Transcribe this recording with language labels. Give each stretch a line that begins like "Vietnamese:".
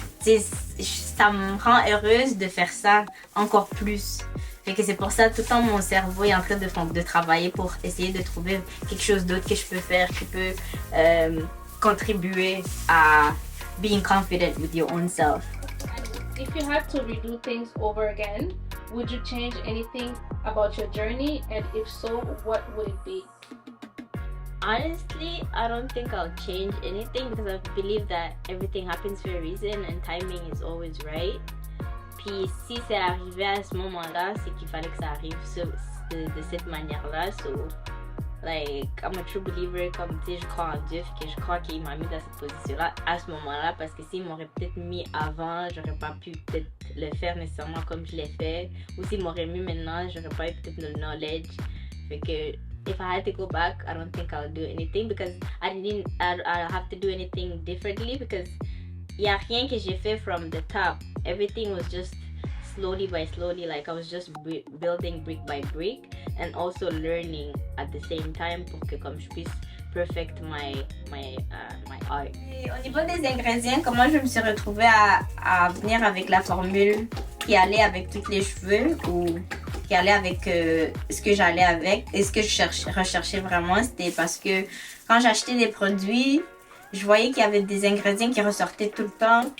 French: Ça me rend heureuse de faire ça encore plus. Fait que c'est pour ça tout le temps mon cerveau est en train de travailler pour essayer de trouver quelque chose d'autre que je peux faire qui peut contribuer à
English: being confident with your own self. If you had to redo things over again, would you change anything about your journey? And if so, what would it be? Honestly, I don't think I'll change anything because I believe that everything happens for a reason and timing is always right.
French: Puis si c'est arrivé à ce moment-là, c'est qu'il fallait que ça arrive de cette manière-là.
English: So, like, I'm a true believer,
French: comme tu sais, je crois en Dieu, que je crois qu'il m'a mis dans cette position-là à ce moment-là parce que s'il m'aurait peut-être mis avant, j'aurais pas pu peut-être le faire nécessairement comme je l'ai fait. Ou s'il m'aurait mis maintenant, j'aurais pas eu peut-être le knowledge. Fait que
English: if I had to go back, I don't think I'll do anything because I'll have to do anything differently because
French: y a rien que j'ai fait
English: from the top. Everything was just slowly by slowly, like I was just building brick by brick and also learning at the same time
French: pour que comme je puisse
English: perfect my art.
French: Et au niveau des ingrédients, comment je me suis retrouvée à venir avec la formule qui allait avec tous les cheveux ou qui allait avec ce que j'allais avec et ce que je recherchais vraiment, c'était parce que quand j'achetais des produits, je voyais qu'il y avait des ingrédients qui ressortaient tout le temps.